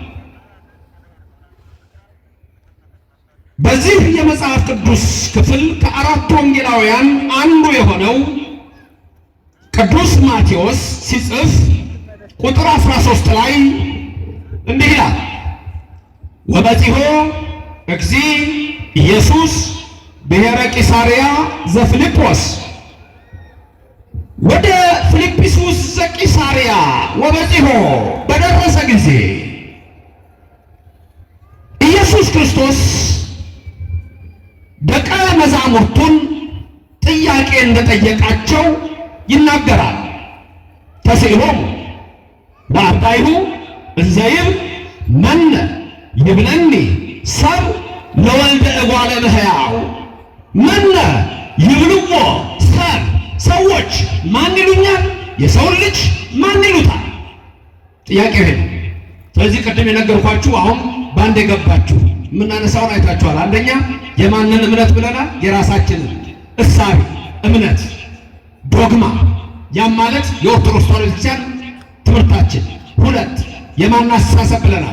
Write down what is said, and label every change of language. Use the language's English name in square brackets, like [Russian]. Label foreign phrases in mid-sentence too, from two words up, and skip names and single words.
[Amharic] በዚህ የመጽሐፍ ቅዱስ ክፍል ከአራቱ ወንጌላውያን አንዱ የሆነው ቅዱስ ማቴዎስ ሲጽፍ ቁጥር 13 ላይ እንዲህ ይላል፣ [Geez] ወበጺሖ እግዚእ ኢየሱስ ብሔረ ቂሳርያ ዘፊልጶስ። [Amharic] ወደ ፊልጵስዩስ [Geez] ዘቂሳርያ ወበጺሖ [Amharic] በደረሰ ጊዜ ኢየሱስ ክርስቶስ ደቀ መዛሙርቱን ጥያቄ እንደጠየቃቸው ይናገራል። [Geez] ተስእሎሙ ወአርዳኢሁ እንዘ ይብል መነ ይብለኒ ሰብ ለወልደ እጓለ እመሕያው። መነ ይብልዎ ሰብ፣ [Amharic] ሰዎች ማን ይሉኛል? የሰውን ልጅ ማን ይሉታል? ጥያቄ ይሄ። ስለዚህ ቅድም የነገርኳችሁ አሁን በአንድ የገባችሁ የምናነሳውን አይታችኋል። አንደኛ የማንን እምነት ብለናል? የራሳችንን እሳቤ እምነት ዶግማ፣ ያም ማለት የኦርቶዶክስ ተዋሕዶ ቤተክርስቲያን ትምህርታችን። ሁለት የማን አስተሳሰብ ብለናል?